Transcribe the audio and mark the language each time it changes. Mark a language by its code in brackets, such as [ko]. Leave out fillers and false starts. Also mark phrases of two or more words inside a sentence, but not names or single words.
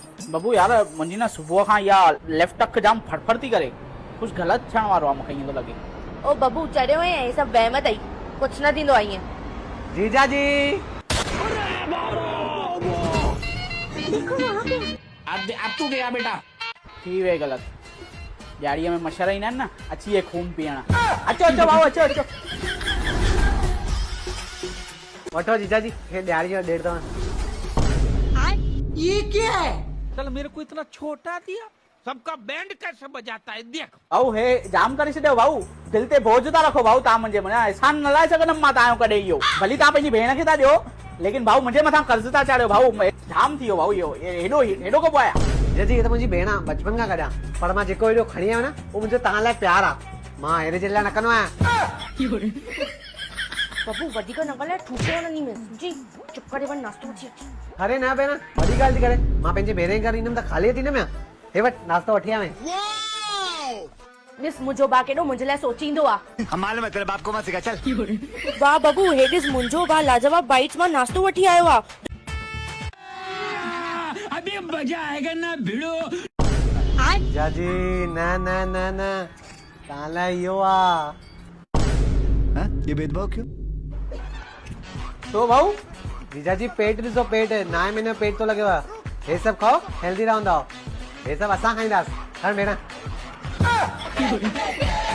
[sd] बबू यार मुंहिंजी न सुबुह खां इहा लेफ्ट अख जाम फड़फड़ थी करे, कुछ गलत थियण वारो आहे मूंखे ईअं थो लॻे। ओ बबू चढ़ियो आहे ऐं सभु वहम अथई, कुछ न थींदो आहे ईअं। जीजा जी [ur] اب تو گیا بیٹا. [sd] थी वे गलत, ॾियारीअ में मच्छर ईंदा आहिनि न, अची विए खून पीअण। अचो अचो भाऊ अचो अचो। वठो जीजा जी, हे ॾियारी जो 1.5 तव्हां। [ur] یہ کیا ہے? چل میرے کو اتنا چھوٹا دیا، سب کا بینڈ کیسے بجاتا ہے دیکھ. [sd] भाऊ हे जाम करे छॾियो भाऊ, दिल ते बोझ था रखो भाऊ, तव्हां मुंहिंजे मथां एहसान न लाए सघंदमि मां तव्हांजो कॾहिं इहो। भली तव्हां पंहिंजी भेण खे था ॾियो, लेकिन भाऊ मुंहिंजे मथां कर्ज़ था चाढ़ियो भाऊ, जाम थी वियो भाऊ इहो, हेॾो हेॾो कबो आया। जीजा जी, हे त मुंहिंजी भेण आहे, बचपन खां गॾु आहे, पर मां जेको हेॾो खणी आयो न, उहो मुंहिंजो तव्हां लाइ प्यार आहे, मां अहिड़े जे लाइ न कंदो आहियां। बबू वधीक न ॻाल्हाए, ठूके वञी में जी, चुप करे वञ, नाश्तो अची। अरे न भेण, वॾी ॻाल्हि थी करे, मां पंहिंजे भेण जे घर ईंदमि त ख़ाली थी न मैं, हे वटि नाश्तो वठी आवें। ॾिस मुंहिंजो भाउ केॾो मुंहिंजे लाइ सोचींदो आहे। [ur] ہم معلوم ہے، تیرے باپ کو مت سکھا چل. [sd] वाह बबू, हे ॾिस मुंहिंजो भाउ लाजवाब बाइट्स मां नाश्तो वठी आयो आहे। [ur] ابھی مزا آئے گا نا بھڑو. [sd] जीजा जी न न न न, तव्हां लाइ इहो आहे। [ur] ہاں؟ یہ بھید بھاؤ کیوں? [sd] तो भाऊ जीजा जी पेट ॾिसो, पेट 9 महीने पेट तो लॻेव, हे सभु खाओ हेल्दी रहंदव, हे सभु असां खाईंदासीं। हल भेण।